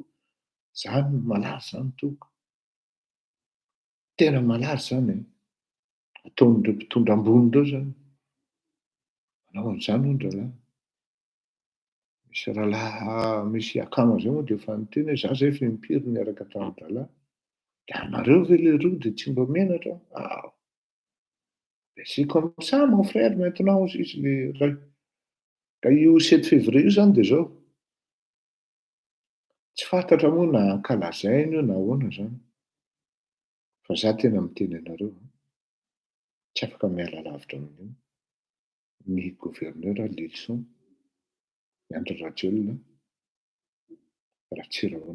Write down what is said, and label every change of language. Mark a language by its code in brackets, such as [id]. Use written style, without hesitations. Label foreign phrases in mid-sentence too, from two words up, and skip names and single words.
[mg] Zany malaza zany toko. Tena malaza zany e. Ataon'ireo mpitondra ambony ireo zany. Manao an'izany hono ralahy. Misy ralahy misy akama zay moa dia efa niteny hoe za zay efa impiry niaraka tamin'ny ralahy. Dia anareo ve le roa dia tsy mba menatra? [fr] C'est comme ça mon frère maintenant [mg] izy le ray. Ka io 7 février io zany dia zao. Tsy fantatra moa na ankalazainy io na ahoana zany. Fa za tena miteny anareo, tsy afaka miala lavitra amin'io. Ny gouverneur Lilson, ny Andry Rajoelina, Ratsirahona.